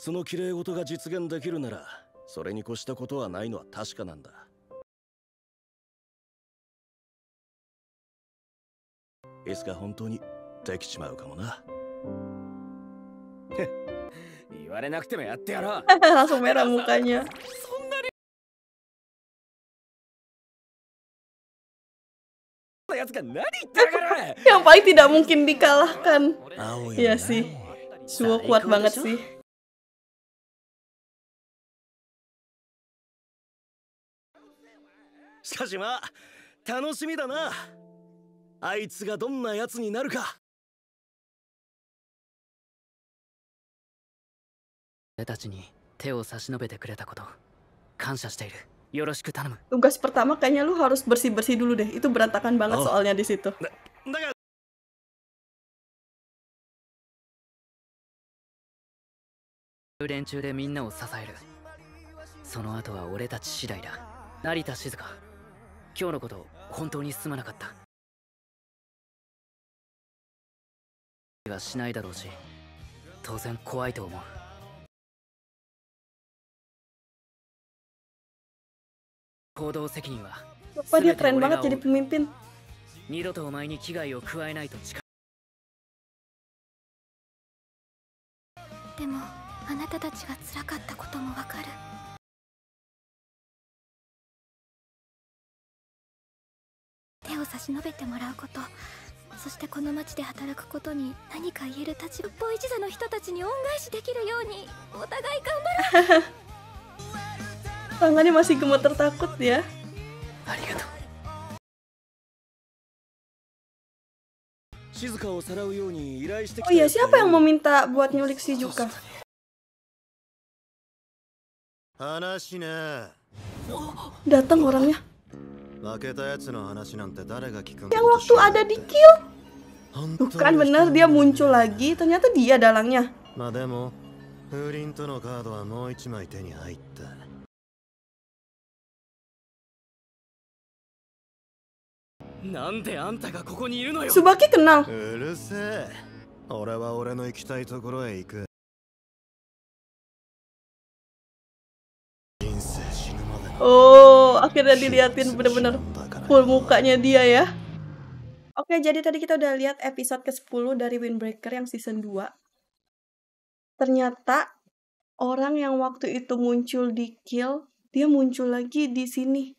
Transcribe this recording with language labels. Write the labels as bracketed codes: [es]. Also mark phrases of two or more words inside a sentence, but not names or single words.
[ja] その綺麗事が実現できるなら、それに越したことはないのは確かなんだ。いつか本当にできちまうかもな。言われなくてもやってやろう。 [id] Langsung merah mukanya. [ja] そんなにやつが何言ってやがる。 [id] Yang paling tidak mungkin dikalahkan. [ja] 青い [id] Iya sih. Suwo kuat banget sih. [ja] しかしまあ、楽しみだな。あいつがどんなやつになるか。俺たちに手を差し伸べてくれたこと感謝している。よろしく頼む。 [id] Tugas pertama kayaknya lu harus bersih-bersih dulu deh. Itu berantakan banget Oh. soalnya di situ. [ja] だがる連中でみんなを支える。その後は俺たち次第だ。成田静香、今日のこと本当にすまなかった。はしないだろうし、当然怖いと思う。行動責任は [id] Apa dia keren banget jadi pemimpin. [ja] 二度とお前に危害を加えないと誓う。でもあなたたちが辛かったこともわかる。手を差し伸べてもらうこと、そしてこの町で働くことに何か言える立場、ボ一座の人たちに恩返しできるようにお互い頑張ろう。 [id] Tangannya masih gemeter takut ya. [ja] ありがとう。静香をさらうように依頼してき [id] Oh [ja] た [id] iya, [ja] やつが [id] siapa [ja] いる [id] yang mau minta buat nyulik si Juka? [ja] 話ね。 [id] Datang orangnya. [ja] 負けたやつの話なんて誰が聞くん [id] Yang waktu ada di kill. Tuh kan bener, dia muncul lagi. Ternyata dia dalangnya. [ja] まあでも風鈴とのカードはもう一枚手に入った。なんであんたがここにいるのよ。 [id] Tsubaki kenal. [ja] うるせえ。俺は俺の行きたいところへ行く。人生死ぬまでの [id] Oh, akhirnya diliatin bener-bener full mukanya dia ya. Oke, jadi tadi kita udah lihat episode ke-10 dari Windbreaker yang season 2. Ternyata orang yang waktu itu muncul di kill, dia muncul lagi di sini.